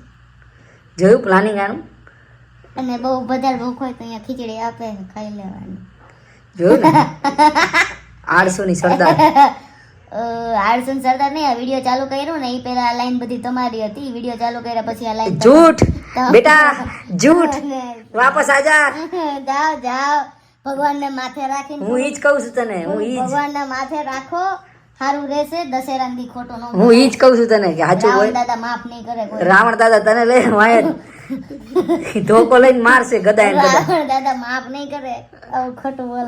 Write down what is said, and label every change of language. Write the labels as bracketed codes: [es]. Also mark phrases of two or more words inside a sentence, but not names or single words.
[gu] જોયું પ્લાનિંગ આનું? અને બહુ વધારે ભૂખ હોય તો અહીંયા ખીચડી આપે, ખાઈ લેવાની. જોયું ને? 800 ની સરદાર. આળસન સરદાર નહીં, આ વિડીયો ચાલુ કર્યો ને એ પહેલા આ લાઈન બધી તમારી હતી. વિડીયો ચાલુ કર્યા પછી આ લાઈન [hi] झूठ बेटा झूठ वापस आजा [gu] જાઓ જાઓ, ભગવાનને માથે રાખીને હું ઈ જ કહું છું તને, હું ઈ જ ભગવાનના માથે રાખો, સારું રહેશે. દશેરા દી ખોટો ન હું ઈ જ કહું છું તને કે સાચું રાવણ હોય. દાદા માફ નહીં કરે કોઈ. રાવણ દાદા તને લઈને વાય ધોકો લઈને મારશે ગદા એને ગદા. રાવણ દાદા માફ નહીં કરે, આવું ખોટું બોલો.